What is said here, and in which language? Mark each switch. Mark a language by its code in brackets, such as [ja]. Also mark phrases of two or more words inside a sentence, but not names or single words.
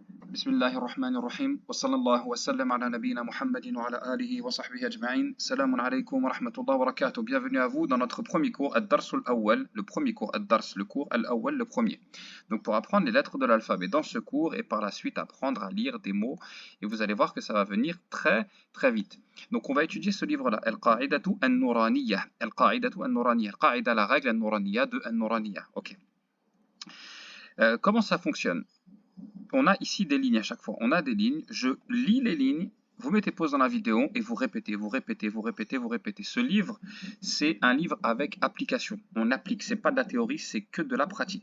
[ar] بسم الله الرحمن الرحيم وصلى الله وسلم على نبينا محمد وعلى آله وصحبه أجمعين. السلام عليكم ورحمة الله وبركاته. [fr] Bienvenue à vous dans notre premier cours, [ar] الدرس الأول, [fr] le premier cours, Ad-Dars, le cours Al-Awwal, le premier. Donc pour apprendre les lettres de l'alphabet dans ce cours et par la suite apprendre à lire des mots, et vous allez voir que ça va venir très très vite. Donc on va étudier ce livre-là, [ar] القاعدة النورانية. القاعدة النورانية. القاعدة, [fr] la règle [ar] النورانية [fr] de [ar] النورانية. [fr] Ok. Comment ça fonctionne? On a ici des lignes à chaque fois. On a des lignes. Je lis les lignes. Vous mettez pause dans la vidéo et vous répétez, vous répétez, vous répétez, vous répétez. Ce livre, c'est un livre avec application. On applique. C'est pas de la théorie, c'est que de la pratique.